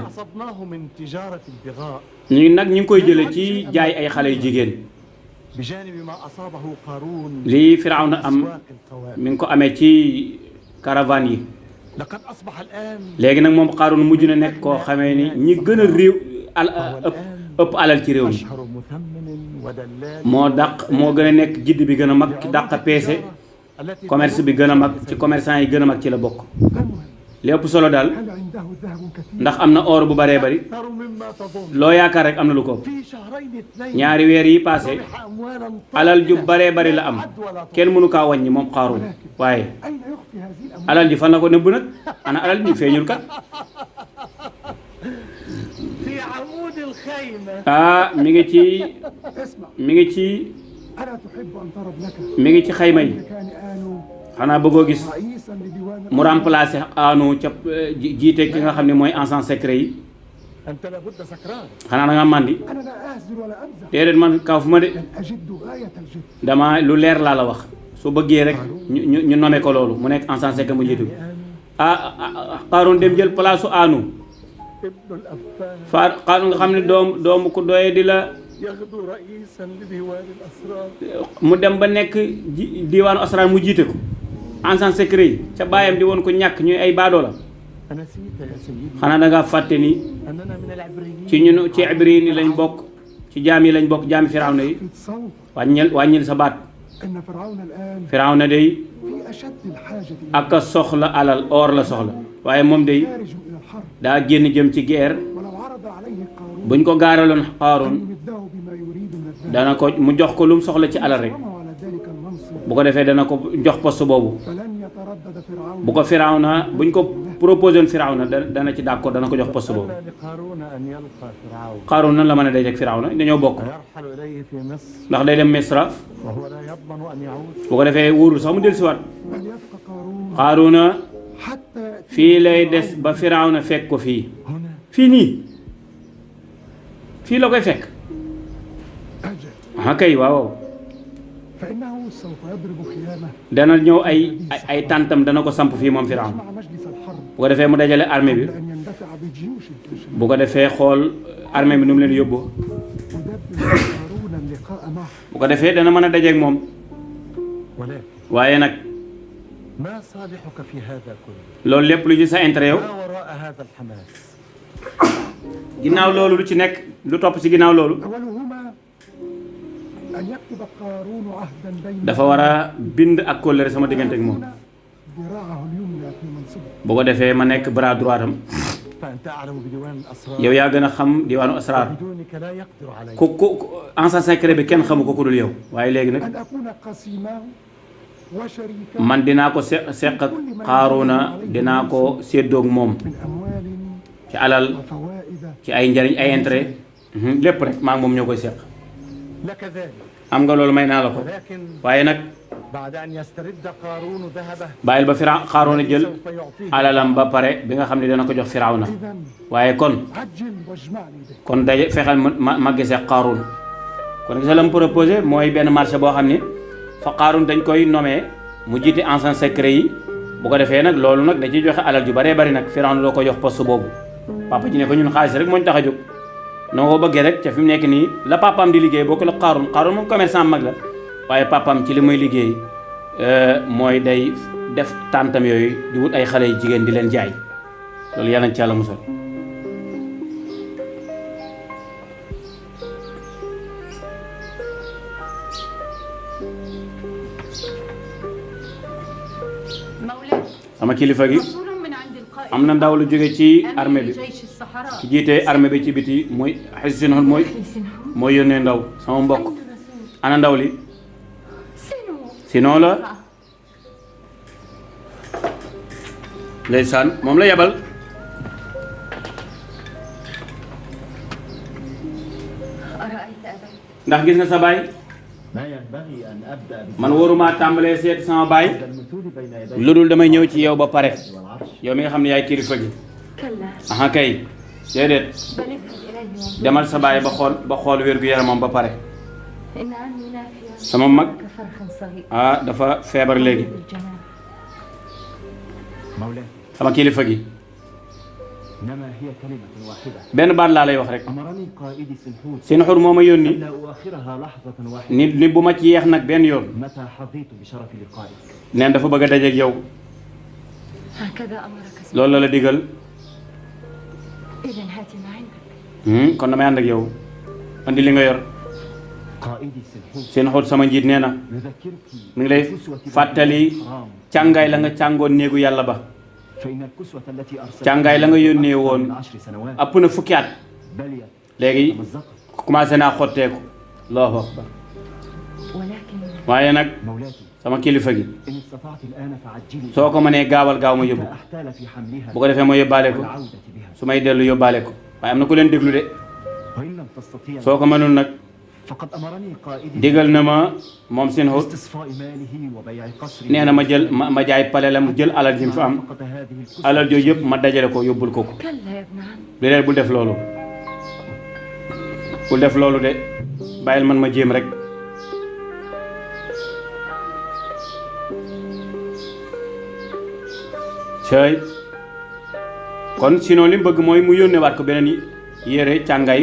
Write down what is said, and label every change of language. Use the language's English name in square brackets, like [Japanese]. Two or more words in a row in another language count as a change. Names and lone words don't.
[Arabic] أصبناه من تجارة البغاء [Wolof] ñu nag ñu ngi koy jële ci jaay ay xale yu jigéen [Arabic] بجانب ما أصابه قارون [Wolof] lii Firawna am [Arabic] أسواق القوافل [Wolof] mi ngi ko amee ci caravane yi [Arabic] لقد أصبح الآن [Wolof] léegi nag moom Qaaruun mujj na nekk koo xamee ni ñi gën a réew ëpp alal ci réew mi [Arabic] أشهر مثمن ودلال [Wolof] moo gën a nekk jidd bi gën a mag ki dàq peese [Arabic] التي [Wolof] commerce bi gën a mag ci commerçant yi gën a mag ci la bokk li ëpp solo daal [Arabic] هل عنده ذهب كثير [Wolof] ndax am na or bu baree bari [Arabic] أكثر مما تظن [Wolof] loo yaakaar rek am na lu ko ëpp [Arabic] في شهرين اثنين [Wolof] ñaari weer yi passé [Arabic] ربح أموالا [Wolof] alal ju [Arabic] طائلة [Wolof] baree bari la am [Arabic] عد ولا تحصى. [Wolof] kenn mënu kaa wàññi moom Qaaruun waaye [Arabic] أين يخفي هذه الأموال؟ [Wolof] alal ji fan la ko nëbb nag ana alal ji feeñul kat [Arabic] في عمود الخيمة [Wolof] mi ngi ci [Arabic] اسمع [Wolof] mi ngi ci [Arabic] ألا تحب أن ترى ابنك [Wolof] mi ngi ci xayma yi [Arabic] كان آنو [Wolof] xanaa bëggoo gis [Arabic] رئيسا لديوان [Wolof] mu remplacer Aanu ca jiite ki nga xam ne mooy [French] agent secret [Wolof] yi [Arabic] أنت لابد سكران [Wolof] xanaa da nga màndi [Arabic] أنا لا أهزل ولا أمزح [Wolof] déedéet man kaw fu ma de [Arabic] بل أجد غاية الجد [Wolof] dama lu leer laa la wax su bëggee rek ñu nommé ko loolu mu nekk [French] agent secret [Wolof] mu jiitu Qaaruun dem jël place su Aanu [Arabic] ابن الأفان [Wolof] Qaaruun nga xam ne doomu ku doye di la [Arabic] يغدو رئيسا لديوان الأسرار [Wolof] mu dem ba nekk diwaanu asrar mu jiite ko [French] agent secret [Wolof] yi ca baayam di woon ko ñàkk ñuy ay baadoo la [Arabic] أنسيت يا سيدي [Wolof] xanaa da ngaa fàtte ni [Arabic] أننا من العبريين [Wolof] ci ñun ci ibriin yi lañ bokk ci jaam yi lañ bokk jaami Firawna yi [Arabic] في الصوت [Wolof] wàññil sa baat [Arabic] أن فرعون الآن [Wolof] Firawna day [Arabic] في أشد الحاجة [Wolof] ak a soxla alal or la soxla waaye moom day [Arabic] خارج إلى الحرب [Wolof] daa génn jëm ci guerre [Arabic] ولو عرض عليه قارون buñ ko gaaraloon أن Qaaruun يمده بما يريد من الذهب [Wolof] dana ko mu jox ko lu mu soxla ci alal rek [Arabic] وما على ذلك المنصب [Wolof] bu ko defee dana ko jox poste boobu [Arabic] فلن يتردد فرعون [Wolof] bu ko Firawna buñ ko proposé woon Firawna dana ci d'accord dana ko jox poste boobu [Arabic] أن لقارون أن يلقى فرعون [Wolof] Qaaruun nan la mën a dajeek Firawna dañoo bokk [Arabic] ويرحل إليه في مصر [Wolof] ndax day dem Misra [Arabic] وهو لا يضمن أن يعود [Wolof] bu ko defee wóorul sax mu dellusiwaat [Arabic] بل يبقى قارون [Wolof] Qaaruuna [Arabic] حتى يأتي [Wolof] fii lay des ba Firawna fekk ko fii [Arabic] هنا [Wolof] fii nii fii la koy fekk [Arabic] أجل [Wolof] ah kay waaw [Arabic] فإنه سوف يضرب خيامه [Wolof] dana ñëw ay tàntam dana ko samp fii moom Firawna [Arabic] مع مجلس الحرب [Wolof] bu ko defee mu dajale armée bi [Arabic] قبل أن يندفع بجيوش الجيش [Wolof] bu ko defee xool armée bi nu mu leen yóbbu [Arabic] يدبر قارون اللقاء معه [Wolof] bu ko defee dana mën a dajeek moom [Arabic] ولكن [Wolof] waaye nag [Arabic] ما صالحك في هذا كله؟ [Wolof] loolu lépp lu ci sa intérêt yow [Arabic] ما وراء هذا الحماس؟ [Wolof] ginnaaw loolu lu ci nekk lu topp ci ginnaaw loolu [Arabic] أولهما أن يكتب قارون عهدا بين [Wolof] dafa war a bind ak kóllëre sama diggante ak moom [Arabic] ذراعه اليمنى في منصبه [Wolof] bu ko defee ma nekk [French] bras droit [Wolof] am [Arabic] فأنت أعلم بديوان الأسرار [Wolof] yow yaa gën a xam diwaanu asraar [Arabic] بدونك لا يقدر عليه [Wolof] ku [French] ancien secret [Wolof] bi kenn xamu ko ku dul yow waaye léegi nag [Arabic] أن أكون قسيماه وشريكه [Wolof] man dinaa ko seq ak Qaaruuna dinaa ko séddoog moom [Arabic] من أموال [Wolof] ci alal [Arabic] وفوائد [Wolof] ci ay njariñ ay intérêt lépp rek maa ngi moom ñoo koy seq [Arabic] لك ذلك [Wolof] am nga loolu may naa la ko [Arabic] ولكن [Wolof] waaye nag [Arabic] بعد أن يسترد قارون ذهبه [Wolof] bàyyil ba Qaaruuna jël [Arabic] سوف يعطيه [Wolof] alalam ba pare bi nga xam ne dana ko jox Firawna [Arabic] إذا [Wolof] waaye kon [Arabic] عجل واجمعني به [Wolof] kon daje fexeel ma gisee Qaaruun kon gis la mu proposé mooy benn marché boo xam ne fa Qaaruun dañ koy nommé mu jiite [French] ancien secret [Wolof] yi bu ko defee nag loolu nag da ciy joxe alal ju baree bari nag Firawna doo ko jox poste boobu papa ji ne ko ñun xaalis rek moo ñu tax a jóg noo ko bëggee rek ca fi mu nekk nii la papaam di liggéey boo ko la Qaaruun moom commerçant mag la waaye papaam ci li muy liggéey mooy day def tàntam yooyu di wut ay xale yu jigéen di leen jaay loolu yàlla na ci yàlla musal [Arabic] مولاي [Wolof] sama kilifa gi [Arabic] رسول من عند القائد [Wolof] am na ndaw lu jóge ci armée bi [Arabic] أمير جيش الصحراء [Wolof] ki jiite armée bi ci biti mooy xissinhul mooy yónnee ndaw sama mbokk ana ndaw li [Arabic] سنو [Wolof] sinon la ndeysaan moom la yebal [Arabic] أرأيت أبي [Wolof] ndax gis nga sa baay [Arabic] ما ينبغي أن أبدأ [Wolof] man waruma tàmbalee seet sama baay [Arabic] بالمثول بين يدي [Wolof] lu dul damay ñëw ci yow ba pare [Arabic] والعرش [Wolof] yow mi nga xam ne yaay kilifa gi [Arabic] كلا [Wolof] aha kay déedéet [Arabic] بل اذهب إليه وانظر [Wolof] demal sa baay ba xool wér-gu-yaramam ba pare [Arabic] إن عمي نافيا [Wolof] sama mag [Arabic] كفرخ صغير [Wolof] ah dafa feebar léegi [Arabic] بالجنان مولاي [Wolof] sama kilifa gi [Arabic] إنما هي كلمة واحدة [Wolof] benn baat laa lay wax rek [Arabic] أمرني قائدي سنحوت [Wolof] seen xur moo ma yónni [Arabic] ألا أؤخرها لحظة واحدة [Wolof] ni bu ma ci yeex nag benn yoon [Arabic] متى حظيت بشرف لقائك [Wolof] neen dafa bëgg a dajeeg yow [Arabic] هكذا أمرك سيدي [Wolof] loolu la la digal [Arabic] إذا هات ما عندك [Wolof] kon damay ànd ak yow andi li nga yor [Arabic] قائدي سنحوت [Wolof] seen xur sama njiit nee na [Arabic] يذكرك [Wolof] mi ngi lay fàttali càngaay la nga càngoon néegu yàlla ba [Arabic] فإن الكسوة التي أرسلت [Wolof] càngaay la nga yónnee woon [Arabic] من 10 سنوات [Wolof] ëpp na fukki at [Arabic] بليت [Wolof] léegi [Arabic] مزقت [Wolof] commencé naa xotteeku [Arabic] الله أكبر ولكن [Wolof] waaye nag [Arabic] مولاتي [Wolof] sama kilifa gi [Arabic] إن استطعت الآن فعجلي [Wolof] soo ko mënee gaawal gaaw ma yóbbu [Arabic] حتى أحتال في حملها [Wolof] bu ko defee ma yóbbaale ko [Arabic] والعودة بها [Wolof] su may dellu yóbbaale ko waaye am na ku leen déglu de [Arabic] وإن لم تستطيع [Wolof] soo ko mënul nag [Arabic] فقد أمرني قائدي [Wolof] digal na ma moom seen xut [Arabic] استصفاء ماله وبيع قصره [Wolof] nee na ma jël ma jaay palelam jël alal ji mu fa am [Arabic] فقد هذه الكسوة [Wolof] alal jooju yëpp ma dajale ko yóbbul ko ko [Arabic] كلا يا ابن عم [Wolof] déedéet bul def loolu bul def loolu de bàyyil man ma jéem rek cëy kon sinon li mu bëgg mooy mu yónnee waat ko beneen yére càngaay